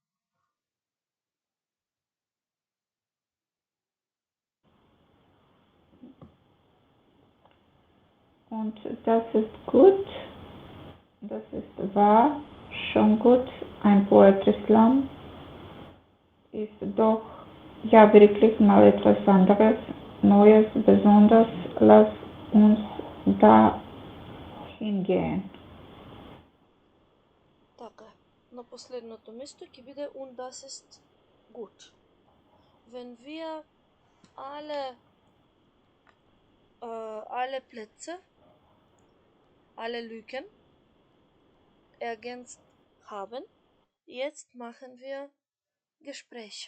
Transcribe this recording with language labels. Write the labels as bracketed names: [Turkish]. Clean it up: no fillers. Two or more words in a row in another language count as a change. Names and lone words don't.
[German] Und das ist gut, das ist wahr, schon gut, ein [English] Poetry Slam [German] ist doch ja wirklich mal etwas anderes, Neues, Besonderes, lass uns da hingehen. [Macedonian] Така е. На последното место ќе биде [German] und das ist gut. Wenn wir alle Plätze, alle Lücken ergänzt haben, jetzt machen wir Gespräche.